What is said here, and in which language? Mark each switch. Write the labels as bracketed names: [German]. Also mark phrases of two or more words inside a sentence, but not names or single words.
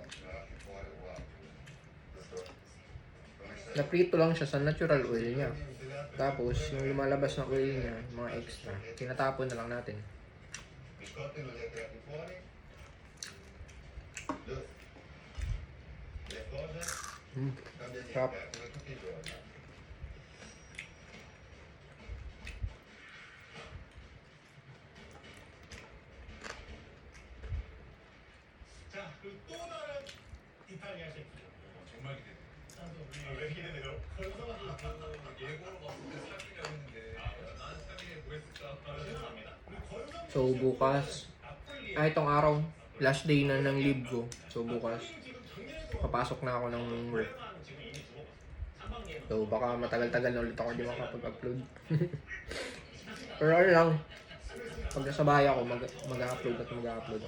[Filipino] Naprito lang siya sa natural oil niya. Tapos, yung lumalabas na oil niya, mga extra, tinatapon na lang natin. Sarap. [Korean] 자, 그리고 또 다른 이탈리아 셰프죠. 정말 기대돼. 왜 기대돼요? 예고로 봤을 때 사기라고 했는데 난 사기에 뭐 했을까? 죄송합니다. [Filipino] So, bukas, itong araw, [English] last day [Filipino] na ng leave ko. So, bukas, papasok na ako ng work. So, baka matagal-tagal na ulit ako di makapag-upload. Pero ano lang, pag nasa bahay ako, mag-upload at mag-upload.